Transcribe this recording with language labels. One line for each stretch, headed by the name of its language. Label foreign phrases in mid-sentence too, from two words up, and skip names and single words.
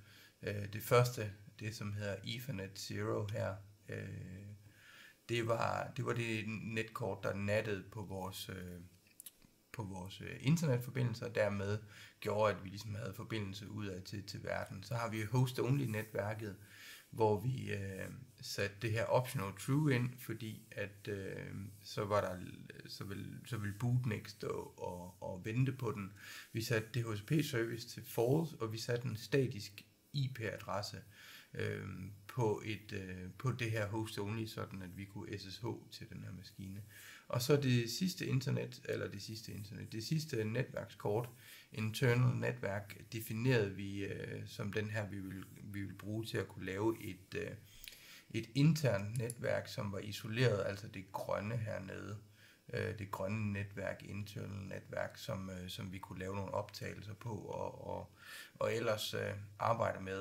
Danish: Det første, det som hedder Ethernet 0 her, det var det netkort, der nattede på vores internetforbindelse, og dermed gjorde, at vi ligesom havde forbindelse udad til verden. Så har vi host-only-netværket, hvor vi satte det her
English: optional true
Danish: ind, fordi at så vil bootnext stå og vente på den. Vi satte DHCP-service til false, og vi satte en statisk IP-adresse på det her host-only, sådan at vi kunne SSH til den her maskine. Og så det sidste netværkskort, internal netværk, definerede vi som den her, vi vil bruge til at kunne lave et internt netværk, som var isoleret, altså det grønne hernede, det grønne netværk, internal netværk, som vi kunne lave nogle optagelser på og ellers arbejde med.